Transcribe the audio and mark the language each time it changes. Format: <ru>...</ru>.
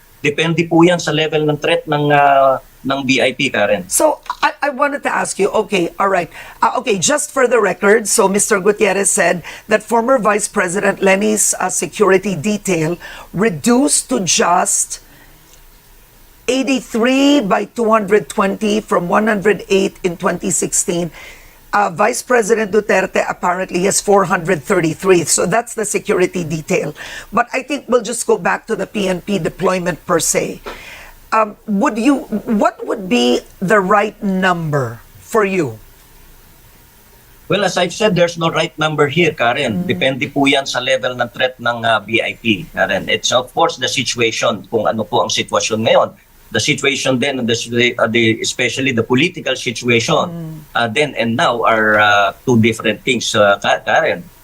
<tl>Depende po yan sa level ng threat ng VIP, Karen.</tl> <en>So, I wanted to ask you, okay, all right. Okay, just for the record, so Mr. Gutierrez said that former Vice President Lenny's security detail reduced to just 83 by 220 from 108 in 2016. Vice President Duterte apparently has 433. So that's the security detail. But I think we'll just go back to the PNP deployment per se. What would be the right number for you? Well, as I've said, there's no right number here, Karen.</en> <tl>Depende po yan sa level ng threat ng BIP, Karen.</tl> <en>It's of course the situation,</en> <tl>kung ano po ang sitwasyon ngayon.</tl> <en>The situation then, especially the political situation then and now are two different things, Karen.</en>